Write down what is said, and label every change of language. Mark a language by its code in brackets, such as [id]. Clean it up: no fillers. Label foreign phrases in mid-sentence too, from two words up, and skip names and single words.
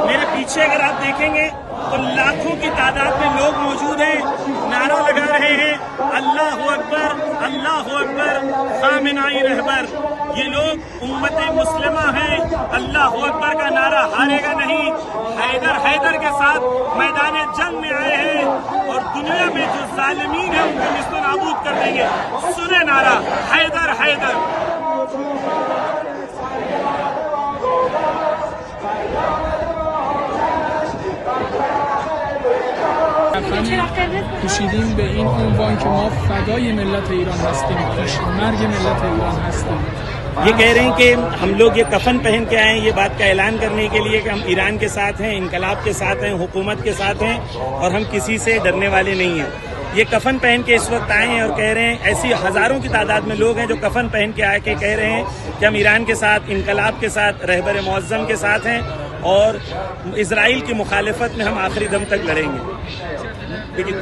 [hi] मेरे पीछे अगर आप देखेंगे तो लाखों की तादाद में लोग मौजूद हैं, नारा लगा रहे हैं [ar] الله أكبر, الله أكبر, [hi] खामेनेई रहबर। ये लोग उम्मत मुस्लिमा हैं। [ar] الله أكبر [hi] का नारा हारेगा नहीं। हैदर हैदर के साथ मैदान जंग में आए हैं और दुनिया में जो जालिमीन है उनको निस्तो नाबूद कर देंगे। सुने नारा हैदर हैदर। [fa] کشیدیم به این عنوان که ما فدای ملت ایران هستیم، مرگ ملت ایران هستیم. [hi] ये कह रहे हैं कि हम लोग ये कफन पहन के आए हैं, ये बात का ऐलान करने के लिए कि हम ईरान के साथ हैं, इनकलाब के साथ हैं, हुकूमत के साथ हैं और हम किसी से डरने वाले नहीं हैं। ये कफन पहन के इस वक्त आए हैं और कह रहे हैं, ऐसी हजारों की तादाद में लोग हैं जो कफन पहन के आके कह रहे हैं कि हम ईरान के साथ, इनकलाब के साथ, रहबर मुअज़्ज़म के साथ हैं और इजराइल की मुखालिफत में हम आखिरी दम तक लड़ेंगे।